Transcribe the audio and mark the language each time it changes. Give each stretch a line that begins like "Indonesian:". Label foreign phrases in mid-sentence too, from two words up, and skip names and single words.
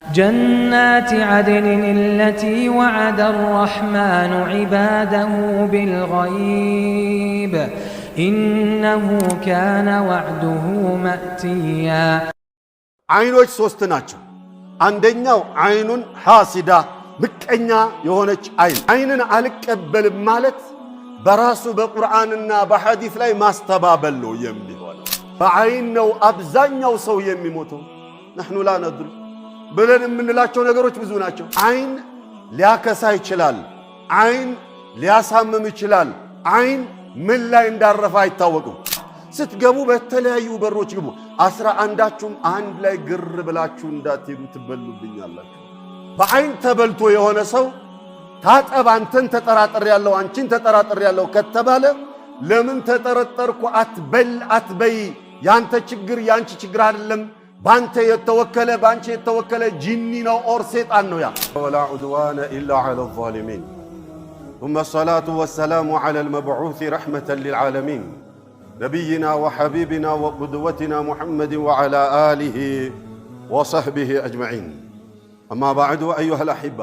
Arabic: جنات عدن التي وعد الرحمن عباده بالغيب إنه كان وعده مأتيا
Amharic: عينوች ሶስት ናቸው አንደኛው አይኑን ሐሲዳ ምቀኛ የሆነች አይንን አልቀበልም ማለት በራሱ በቁርአንና በሐዲስ ላይ ማስተባበል ነው የሚሆነው በአይን ነው አብዛኛው ሰው የሚሞተው
Arabic: نحن لا ندري
Amharic: ብለን የምንላቸው ነገሮች ብዙ ናቸው አይን ሊያከሳ ይችላል አይን ሊያሳምም ይችላል አይን ምን ላይ እንዳረፈ አይታወቅም ስትገቡ በተለያዩ በሮች ግቡ 11ዳችሁም አንድ ላይ ግር ብላችሁ እንዳትሄዱ ትበሉብኛላችሁ በአይን ተበልቶ የሆነ ሰው ታጠብ አንተን ተጠራጥር ያለው አንቺን ተጠራጥር ያለው ከተባለ ለምን ተጠረጠርኩ አትበይ ያንተ ችግር ያንቺ ችግር አይደለም ባንተ የተወከለ ባንቺ የተወከለ ጂኒ ነው ኦር ሰይጣን ነው ያ
Arabic: ولا عدوان الا على الظالمين ثم الصلاه والسلام على المبعوث رحمه للعالمين نبينا وحبيبنا وقدوتنا محمد وعلى آله وصحبه أجمعين أما بعد أيها الأحبة